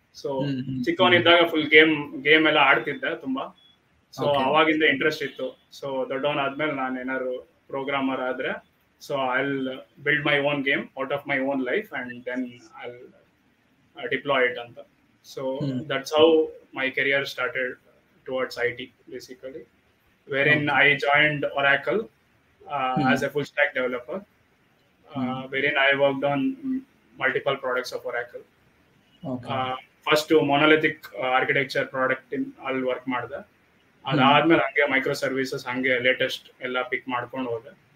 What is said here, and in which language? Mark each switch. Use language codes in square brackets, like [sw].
[kn] So ಚಿಕ್ಕವನಿದ್ದಾಗ full game ಎಲ್ಲ ಆಡ್ತಿದ್ದೆ ತುಂಬಾ. ಸೊ ಅವಾಗಿಂದ ಇಂಟ್ರೆಸ್ಟ್ ಇತ್ತು. ಸೊ ದೊಡ್ಡವನಾದ್ಮೇಲೆ ನಾನು ಏನಾದ್ರು ಪ್ರೋಗ್ರಾಮರ್ ಆದ್ರೆ, so [en] I'll build my own game out of my own life and then I'll deploy it [kn] ಅಂತ. [en] So that's how my career started towards IT basically, wherein I joined Oracle as a full stack developer. Wherein I worked on multiple products of Oracle. First monolithic architecture product [kn] ಅಲ್ಲಿ work ಮಾಡಿದೆ. ಅದಾದ್ಮೇಲೆ ಹಂಗೆ micro services ಹಂಗೆ latest ಎಲ್ಲ ಪಿಕ್ ಮಾಡ್ಕೊಂಡು ಹೋದೆ.